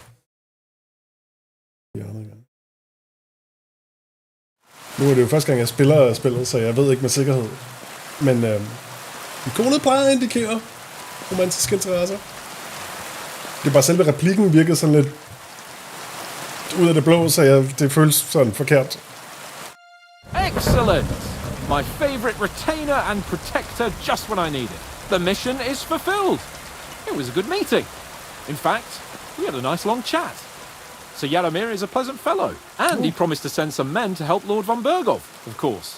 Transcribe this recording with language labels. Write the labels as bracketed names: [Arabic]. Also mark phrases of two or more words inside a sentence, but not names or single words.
[Danish] Nu er det jo første gang, jeg spiller spillet, så jeg ved ikke med sikkerhed. Men ikonet plejer at indikere romantiske interesser. Det er bare selve replikken virkede sådan lidt ud af det blå, så det føles sådan forkert. [English] Excellent! My favorite retainer and protector just when I need it. The mission is fulfilled. It was a good meeting. In fact, we had a nice long chat. So Jaromir is a pleasant fellow, and he promised to send some men to help Lord von Bergov, of course.